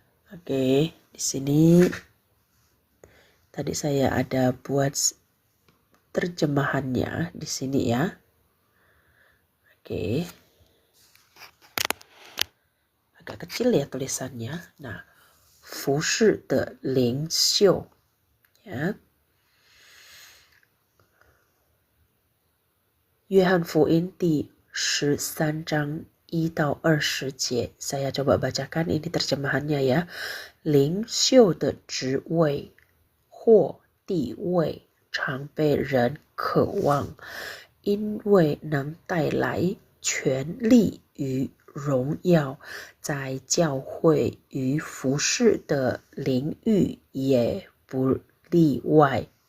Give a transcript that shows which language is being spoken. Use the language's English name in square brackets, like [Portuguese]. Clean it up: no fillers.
[Indonesian] Oke, di sini tadi saya ada buat terjemahannya di sini ya. Oke. Agak kecil ya tulisannya. [Chinese] Nah, 服侍的领袖 ya. 约翰福音第13章1到20节, [Indonesian] saya coba bacakan ini terjemahannya ya. [Chinese] 领袖的职位或地位常被人渴望，因为能带来权力与荣耀，在教会与服事的领域也不例外。